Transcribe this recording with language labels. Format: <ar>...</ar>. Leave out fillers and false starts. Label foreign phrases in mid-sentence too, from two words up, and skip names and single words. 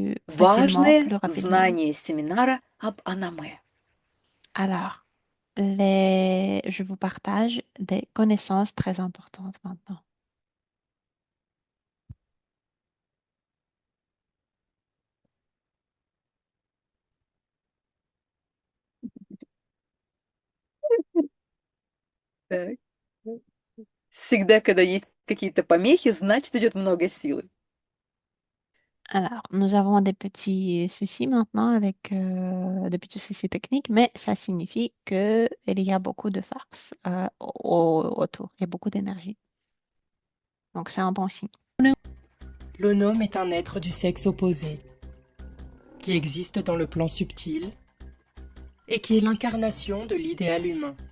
<fr>plus facilement,</fr> <ru>важное</ru> <fr>plus rapidement.</fr> <ru>знание семинара об анаме.</ru> <fr>Alors, je vous partage des connaissances très importantes maintenant.</fr> <ru>Так. Всегда, когда есть какие-то помехи, значит, идет много силы.</ru> <fr>Alors, nous avons des petits soucis maintenant avec des petits soucis techniques, mais ça signifie qu'il y a beaucoup de force autour, il y a beaucoup d'énergie. Donc, c'est un bon signe. L'onome est un être du sexe opposé, qui existe dans le plan subtil et qui est l'incarnation de l'idéal humain.</fr>